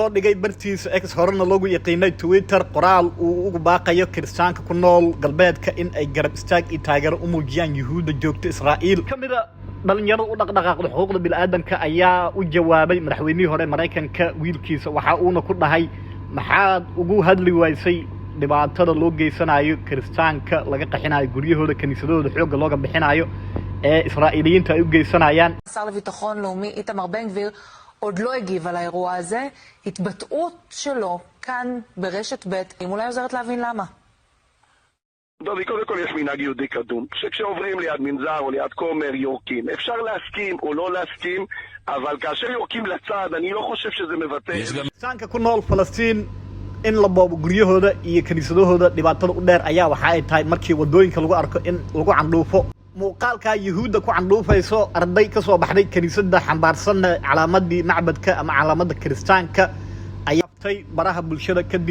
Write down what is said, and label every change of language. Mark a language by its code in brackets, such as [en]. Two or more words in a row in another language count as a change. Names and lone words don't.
[so] dhigay bartiisa X horena loogu yaqiinay Twitter qoraal uu ugu baaqayo Kiristaanka ku nool galbeedka in ay garab istaag iyo taageero u muujiyaan Yahuuda joogta Israa'iil kamida dhalinyarada u dhaqdhaqaaqda xuquuqda bini'aadamka ayaa u jawaabay madaxweynihii hore Mareykanka wiilkiisa waxa uuna ku dhahay maxaad ugu hadli waysay dhibaatada loo geysanayo Kiristaanka laga qaxinayo guryahooda kaniisadooda xoog looga bixinayo ee Israa'iiliyiinta ay u geysanayaan [he] שר לביטחון לאומי איתמר בן גביר עוד לא הגיב על האירוע הזה התבטאות שלו כאן ברשת ב' אם אולי עוזרת להבין למה דובי, קודם כל יש מנהג יהודי קדום שכשעוברים ליד מנזר או ליד כומר יורקים אפשר להסכים או לא להסכים אבל כאשר יורקים לצד אני לא חושב שזה מבטא [so] Kiristaanka ku nool Falastiin in la boobo guryahooda iyo kaniisadahooda dhibaatada u dheer ayaa waxa ay tahay markii wadooyinka lagu arko in lagu candhuufo muuqaalka Yahuuda ku candhuufayso arday ka soo baxday kaniisada xambaarsan calaamadii macbadka ama calaamadda Kiristaanka ayaa tay baraha bulshada kadib